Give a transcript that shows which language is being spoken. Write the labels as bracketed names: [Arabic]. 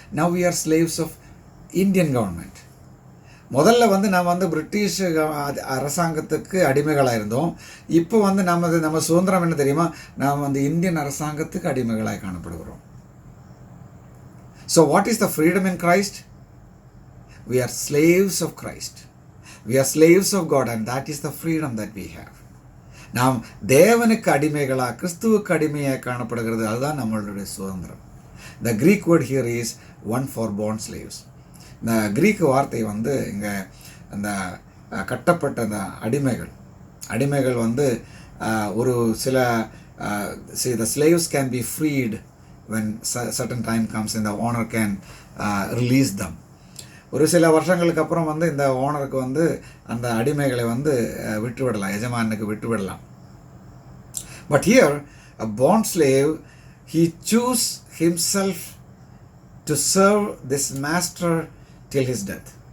[English] Now we are slaves of Indian government. [Tamil] முதல்ல வந்து நாம் வந்து பிரிட்டிஷ் அரசாங்கத்துக்கு அடிமைகளாக இருந்தோம். இப்போ வந்து நம்ம சுதந்திரம் என்ன தெரியுமா? நாம் வந்து இந்தியன் அரசாங்கத்துக்கு அடிமைகளாக காணப்படுகிறோம். [English] So what is the freedom in Christ? we are slaves of Christ. we are slaves of God, and that is the freedom that we have. [Tamil] நாம் தேவனுக்கு அடிமைகளாக, கிறிஸ்துவுக்கு அடிமையாக காணப்படுகிறது. அதுதான் நம்மளுடைய சுதந்திரம். [English] the Greek word here is one for born slaves. [Tamil] இந்த கிரீக்கு வார்த்தை வந்து இங்கே அந்த கட்டப்பட்ட அந்த அடிமைகள் வந்து ஒரு சில [English] the slaves can be freed when certain time comes and the owner can release them. [Tamil] ஒரு சில வருஷங்களுக்கு அப்புறம் வந்து இந்த ஓனருக்கு வந்து அந்த அடிமைகளை வந்து விட்டுவிடலாம், எஜமானுக்கு விட்டுவிடலாம். [English] But here a born slave, he choose himself to serve this master till his death.